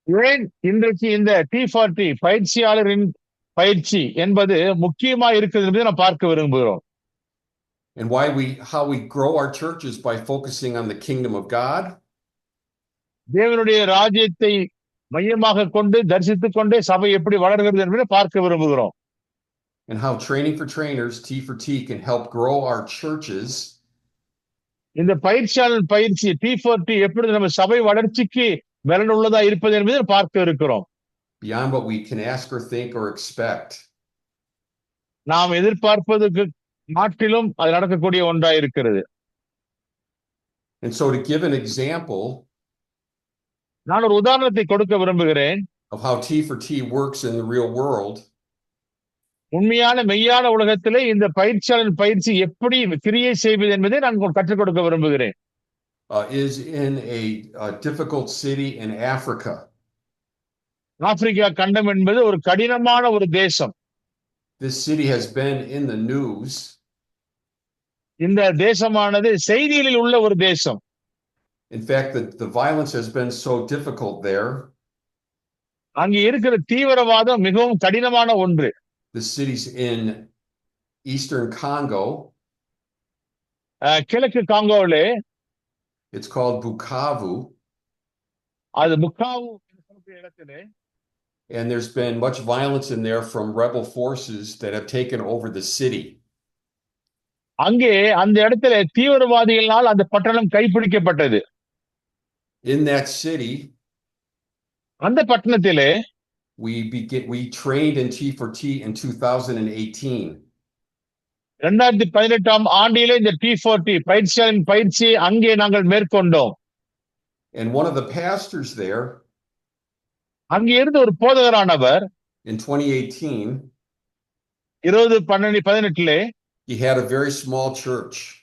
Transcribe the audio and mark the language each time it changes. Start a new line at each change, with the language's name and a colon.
Tamil: ஏன் இன்றைக்கு இந்த T40 பயிற்சியாளரின் பயிற்சி என்பது முக்கியமா இருக்கிறது என்பதை நாம் பார்க்க விரும்புகிறோம்.
English: And how we grow our churches by focusing on the kingdom of God.
Tamil: தேவனுடைய ராஜ்யத்தை மையமாக கொண்டு தரிசித்துக் கொண்டே சபை எப்படி வளர்கிறது என்பதை பார்க்க விரும்புகிறோம்.
English: And how training for trainers, T4T, can help grow our churches.
Tamil: இந்த பயிற்சியாளர் பயிற்சி T40 எப்படி நம்ம சபை வளர்ச்சிக்கு பலனுள்ளதா இருப்பது என்பதை பார்க்க இருக்கிறோம்.
English: Beyond what we can ask or think or expect.
Tamil: நாம் எதிர்பார்ப்பதற்கு மாற்றிலும் அது நடக்கக்கூடிய ஒன்றாய் இருக்கிறது.
English: And so to give an example,
Tamil: நான் ஒரு உதாரணத்தை கொடுக்க விரும்புகிறேன்.
English: Of how T4T works in the real world.
Tamil: உண்மையான மெய்யான உலகத்திலே இந்த பயிற்சியாளர் பயிற்சி எப்படி கிரியை செய்வது என்பதை நான் கற்றுக் கொடுக்க விரும்புகிறேன்.
English: Is in a difficult city in Africa.
Tamil: Africa கண்டம் என்பது ஒரு கடினமான ஒரு தேசம்.
English: This city has been in the news.
Tamil: இந்த தேசமானது செய்திகளில் உள்ள ஒரு தேசம்.
English: In fact, the violence has been so difficult there.
Tamil: அங்கே இருக்கிற தீவிரவாதம் மிகவும் கடினமான ஒன்று.
English: The city's in eastern Congo.
Tamil: கிழக்கு காங்கோவிலே.
English: It's called Bukavu.
Tamil: அது புக்காவு என்று சொல்லக்கூடிய இடத்திலே.
English: And there's been much violence in there from rebel forces that have taken over the city.
Tamil: அங்கே அந்த இடத்திலே தீவிரவாதிகளால் அந்த பட்டணம் கைப்பிடிக்கப்பட்டது.
English: In that city,
Tamil: அந்த பட்டணத்திலே
English: we trained in T4T in 2018.
Tamil: 2018 ஆண்டிலே இந்த T40 பயிற்சியாளரின் பயிற்சியை அங்கே நாங்கள் மேற்கொண்டோம்.
English: And one of the pastors there,
Tamil: அங்கே இருந்த ஒரு போதகரானவர்
English: in 2018,
Tamil: 20:18
English: he had a very small church.